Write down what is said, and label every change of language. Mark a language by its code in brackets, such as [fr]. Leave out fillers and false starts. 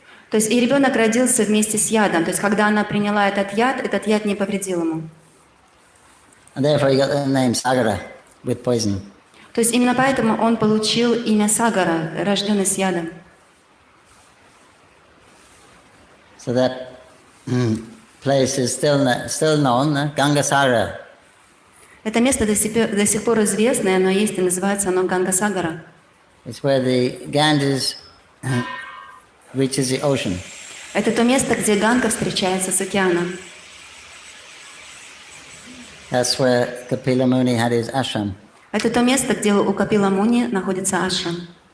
[ru] То есть и ребенок родился вместе с ядом. То есть когда она приняла этот яд не повредил ему. [en] And therefore he got the name Sagara, with poison. [ru] То есть именно поэтому он получил имя Сагара, рожденный с ядом. [en] So that place is still known, Gangasara. [ru] Это место до сих пор известное, но есть и называется оно Гангасагара. [en] It's where the Ganges reaches the ocean. [ru] Это то место, где Ганга встречается с океаном. [en] That's where Kapila Muni had his ashram. [ru] Это то место, где у Капила Муни находится ашрам.